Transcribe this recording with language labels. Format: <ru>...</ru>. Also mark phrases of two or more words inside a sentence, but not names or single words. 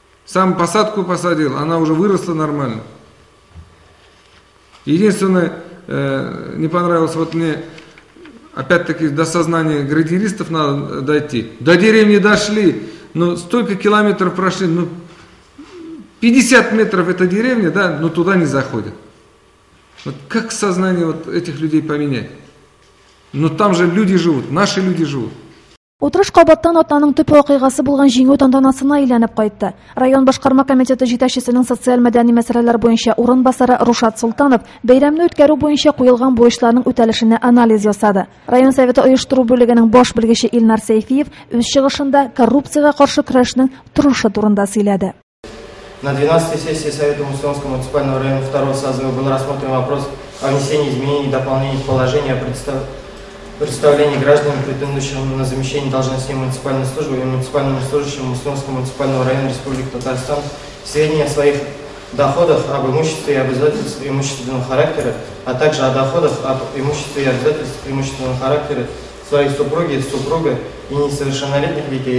<ru>Сам посадку посадил, она уже выросла нормально. Единственное, не понравилось вот мне, опять-таки до сознания градиристов надо дойти. До деревни дошли, но столько километров прошли, 50 метров это деревня, да, но туда не заходят. Вот как сознание вот этих людей поменять? Но там же люди живут, наши люди живут.</ru> <tt>Утырыш кабаттан атнаның төп вакыйгасы булган җиңү тантанасына әйләнеп кайтты. Район башкарма комитеты җитәкчесенең социаль-мәдәни мәсьәләләр буенча урынбасары Рушат Султанов бәйрәмне үткәрү буенча куелган бурычларның үтәлешенә анализ ясады. Район советы оештыру бүлегенең баш белгече Илнар Сейфиев үз чыгышында коррупциягә каршы көрәшнең торышы турында сөйләде.</tt> <ru>На 12-й сессии Совета Мусульманского муниципального района 2-го созыва был рассмотрен вопрос о внесении изменений и дополнений в положение о представлении граждан, претендующим на замещение должностей муниципальной службы и муниципальным служащим Мусульманского муниципального района Республики Татарстан сведения о своих доходах, об имуществе и обязательствах имущественного характера, а также о доходах, об имуществе и обязательствах имущественного характера своей супруги, супруга и несовершеннолетних детей.</ru>